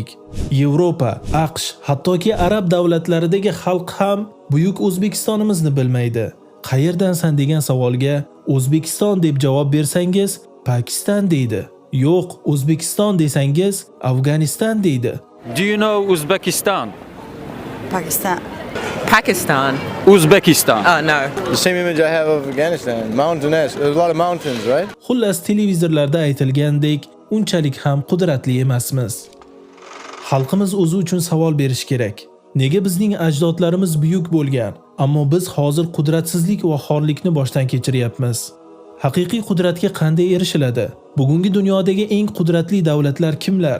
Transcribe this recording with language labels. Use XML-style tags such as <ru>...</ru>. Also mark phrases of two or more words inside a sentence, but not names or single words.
<uz>Yevropa, AQSh, hattoki arab davlatlaridagi xalq ham buyuk O'zbekistonimizni bilmaydi. Qayerdansan degan savolga O'zbekiston deb javob bersangiz, Pakistan deydi. Yo'q, O'zbekiston desangiz, Afg'oniston deydi.</uz> <en>Do you know Uzbekistan? Pakistan. Pakistan. Uzbekistan. Oh, no. The same image I have of Afghanistan, mountainous. There's a lot of mountains, right?</en> <uz>Xullas, televizorlarda aytilgandek, unchalik ham qudratli emasmiz. Xalqimiz o'zi uchun savol berish kerak. Nega bizning ajdodlarimiz buyuk bo'lgan, ammo biz hozir qudratsizlik va xorlikni boshdan kechiryapmiz? Haqiqiy qudratga qanday erishiladi? Bugungi dunyodagi eng qudratli davlatlar kimlar?</uz>